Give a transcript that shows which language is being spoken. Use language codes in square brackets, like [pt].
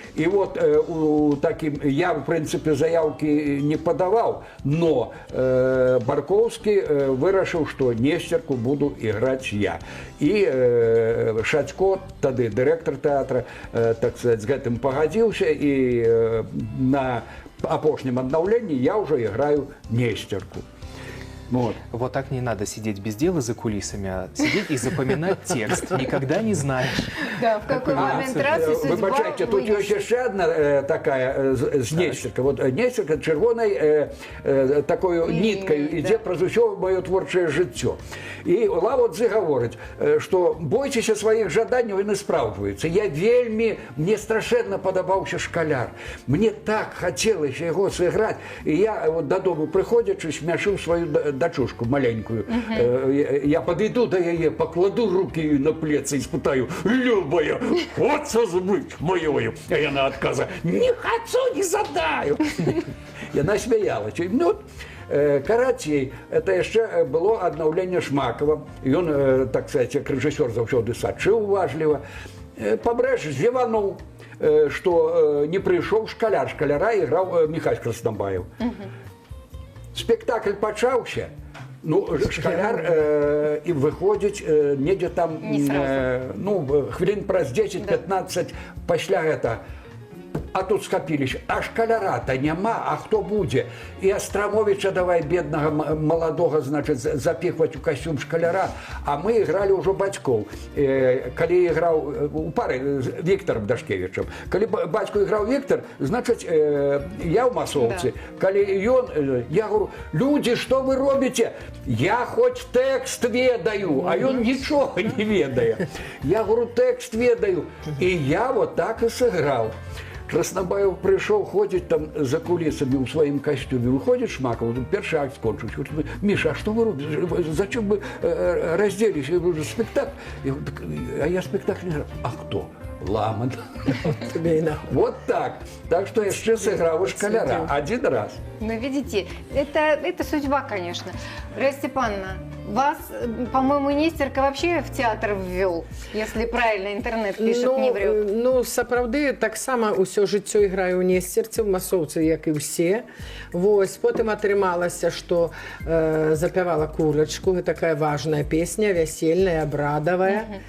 [be] І вот у такім, я, в прынцыпе, заяўкі не падаваў, но Баркоўскі вырашыў, што Несцерку буду іграць я. І Шацько, тады дырэктар тэатра, так сказать, з гэтым пагадзіўся, і на апошнім аднаўленні я ўжо іграю Несцерку. [ru] Вот так не надо сидеть без дела за кулисами, а сидеть и запоминать текст. Никогда не знаешь. Да, в какой момент раз и судьба. Выбачайте, тут есть еще одна такая з Несцерка. Вот Несцерка червоной такой ниткой идет [be] праз усё моё творчае жыццё. І Лао-Цзы гаворыць, што бойцеся сваіх жаданняў, яны спраўджваюцца. Я вельмі, мне страшэнна падабаўся шкаляр. Мне так хацелася яго сыграць. І я дадому прыходзячы смяшыў сваю дачушку маленькую. Я подойду до яе, покладу руки на плецы и спытаю: «Любая, хочешь быть моёю?» А яна адказа: «Не хочу, не задаю». Яна смяялася. Ну, карацей, это яшчэ было аднаўленне Шмакова. Ён, так сказать, як рэжысёр заўсёды сачыў уважліва. Пабрэж зевануў, што не прыйшоў шкаляр. Шкаляра іграў Міхась Краснабаев. Спектакль пачаўся, ну, шкаляр і выходзіць недзе там, ну, хвілін праз 10-15 пасля гэта. А тут скапіліся, а шкаляра-то няма, а хто будзе? І Астрамовіча давай, беднага маладога, значыць, запихваць у касцюм шкаляра, а мы ігралі ўжо бацькоў. Калі іграў у пары з Віктарам Дашкевічам, калі бацьку іграў Віктар, значыць, я ў масоўцы. Калі ён, [ru] я говорю: [be] «Людзі, што вы робіце? Я хоць тэкст ведаю, а ён нічога не ведае». [ru] Я говорю: [be] «Тэкст ведаю». І я вот так і сыграў. Краснабаев прыйшоў, ходзіць там за кулісамі ў сваім касцюме. Выходзіць Шмакаў, першы акт скончыўся. «Міша, а што вы робіце? [ru] Зачем вы разделіся? [be] Спектакль?» А я спектакль не граю. «А хто?» «Ламан». Вот так. Так что яшчэ сыграў у шкаляра [ru] один раз. Ну, видите, это судьба, конечно. Раиса Степановна, Вас, по-моему, Нестерка вообще в театр ввел, если правильно интернет пишет, не врет. [be] Ну, сапраўды, таксама ўсё жыццё іграю ў Несцерцы, в масоўцы, як і ўсе. Вось, потым атрымалася, што запявала курачку, гэта такая важная песня, вясельная, абрадавая.